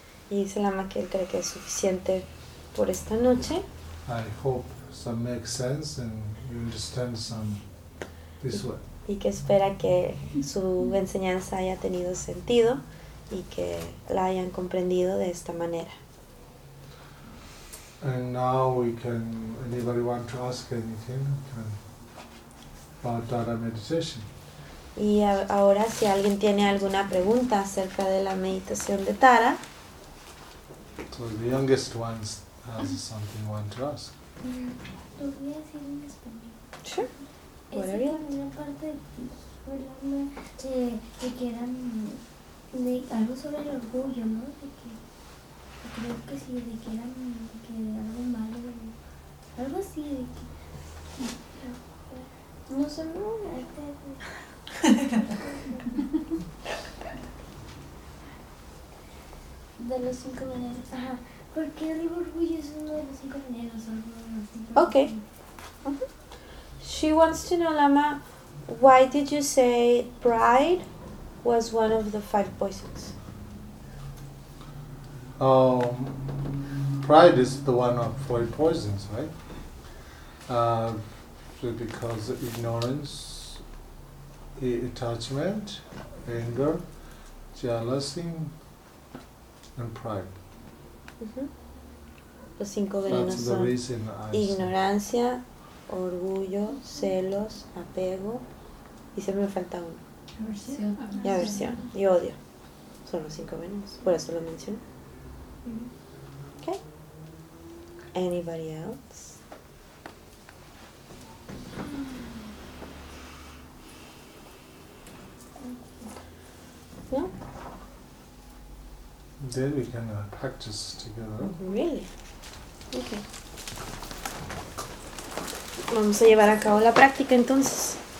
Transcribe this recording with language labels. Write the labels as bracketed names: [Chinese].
[Spanish] Y dice Lama que él cree que es suficiente por esta noche. [English] I hope some makes sense and you understand some. [Spanish] Y que espera que su enseñanza haya tenido sentido y que la hayan comprendido de esta manera. [English] And now we can, anybody want to ask anything about Tara meditation? [Spanish] Y ahora si alguien tiene alguna pregunta acerca de la meditación de Tara. [English] So the youngest ones has something want to ask. [Spanish] Lo voy a decir en español. [English] Sure. [Spanish] Esa parte de que eran de algo sobre el orgullo, ¿no? De que creo que sí, de que eran de que algo malo, algo así, de que no sé, no, de los cinco maneras, ajá, porque el orgullo es uno de los cinco maneras, algo así. [English] Okay. She wants to know, Lama, why did you say pride was one of the five poisons? Pride is the one of four poisons, right? So because of ignorance, attachment, anger, jealousy, and pride. [Spanish] Mm-hmm. Los cinco venenos [English] son the reason [Spanish] I ignorancia, see. Orgullo, celos, apego, y siempre me falta uno. Aversión. Y aversión, y odio. Son los cinco venenos, por eso lo menciono. [English] Okay. Anybody else? No? Then we can practice together. Really? Okay. [Spanish] Vamos a llevar a cabo la práctica entonces.